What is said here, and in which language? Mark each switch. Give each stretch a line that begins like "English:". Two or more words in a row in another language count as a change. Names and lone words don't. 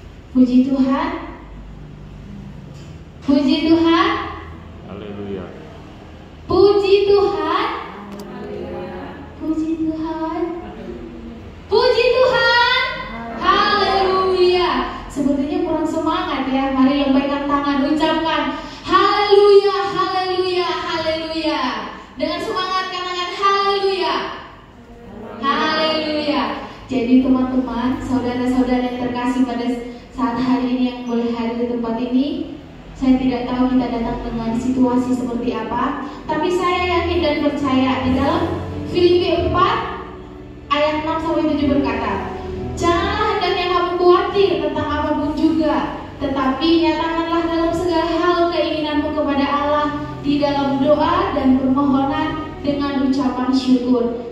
Indonesian: Puji Tuhan. Puji Tuhan. Haleluya. Puji Tuhan. Puji Tuhan. Puji Tuhan. Haleluya. Sepertinya kurang semangat ya. Mari lambaikan tangan, ucapkan haleluya, haleluya, haleluya. Dengan semangat katakan haleluya. Haleluya. Jadi teman-teman, saudara-saudara yang terkasih, pada saat hari ini yang boleh hadir di tempat ini, saya tidak tahu kita datang dengan situasi seperti apa, tapi saya yakin dan percaya di dalam Filipi 4 ayat 6-7 berkata, janganlah hendaknya kamu khawatir tentang apapun juga, tetapi nyatakanlah dalam segala hal keinginanmu kepada Allah di dalam doa dan permohonan dengan ucapan syukur.